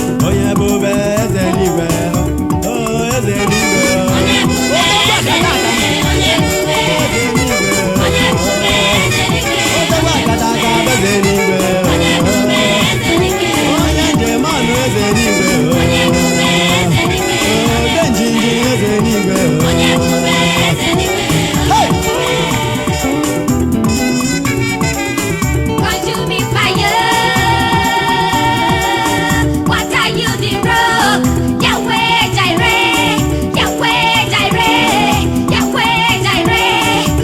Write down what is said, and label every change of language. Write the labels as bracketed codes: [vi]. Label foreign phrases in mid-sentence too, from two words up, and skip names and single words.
[ig] Onye bụ eze eluigwe. O, eze eluigwe. Odogwu akata aka. Eze eluigwe. Odogwu akata aka bụ eze n'igwe. Onye njem ọnụ eze n'igwe. Ode njinji eze n'igwe. Hey! [en] Consuming fire. What are you, the rock? Yahweh Jireh. Yahweh Jireh. Yahweh Jireh.